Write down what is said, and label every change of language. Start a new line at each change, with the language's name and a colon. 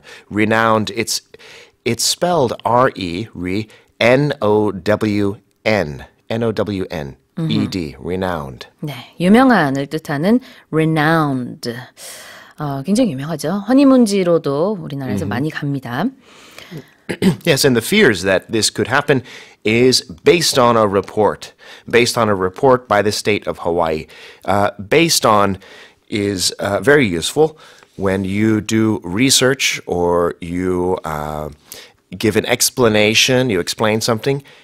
English: Renowned, it's spelled N-O-W-N. N-O-W-N-E-D. Renowned.
Korean: 네, 유명한을 뜻하는 renowned. 굉장히 유명하죠. 허니문지로도 우리나라에서 많이 갑니다.
English: Yes, and the fears that this could happen is based on a report by the state of Hawaii. Based on is very useful when you do research or you give an explanation, you explain something.